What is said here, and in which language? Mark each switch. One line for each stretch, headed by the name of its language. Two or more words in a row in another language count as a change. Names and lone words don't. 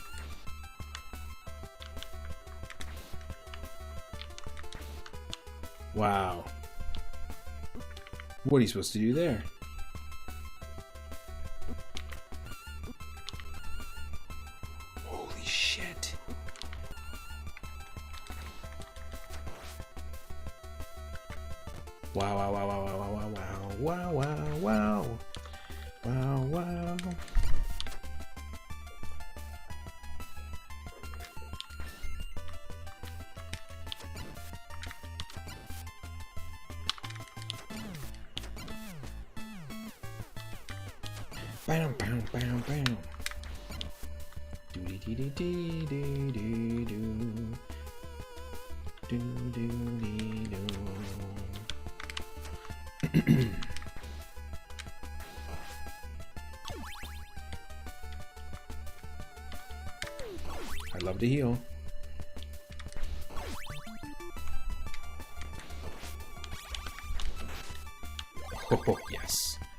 English: Wow. What are you supposed to do there? Holy shit. Wow, wow, wow, wow, wow, wow, wow, wow, wow, wow, wow, wow. Bam, bam, bam, bam. Do dee dee dee dee dee dee doo. Do do dee doo. I'd love to heal. Oh, yes.